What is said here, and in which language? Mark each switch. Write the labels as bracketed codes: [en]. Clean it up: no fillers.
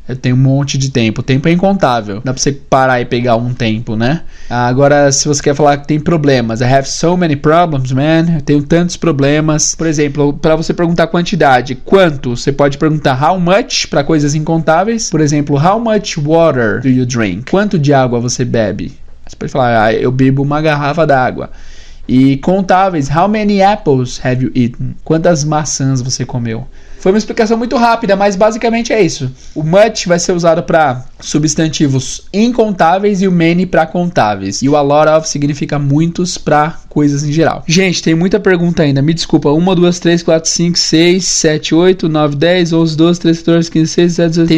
[pt] Eu tenho um monte de tempo. O tempo é incontável. Dá pra você parar e pegar um tempo, né? Agora, se você quer falar que tem problemas. I have so many problems, man. Eu tenho tantos problemas. Por exemplo, para você perguntar quantidade, quanto? Você pode perguntar how much para coisas incontáveis. [en] Por exemplo, how much water do you drink? [pt] Quanto de água você bebe? Você pode falar, eu bebo uma garrafa d'água. [en] E contáveis, how many apples have you eaten? [pt] Quantas maçãs você comeu? Foi uma explicação muito rápida, mas basicamente é isso. O much vai ser usado para substantivos incontáveis e o many para contáveis. E o a lot of significa muitos para coisas em geral. Gente, tem muita pergunta ainda. Me desculpa. 1, 2, 3, 4, 5, 6, 7, 8, 9, 10, 11, 12, 13, 14, 15, 16, 17, 18.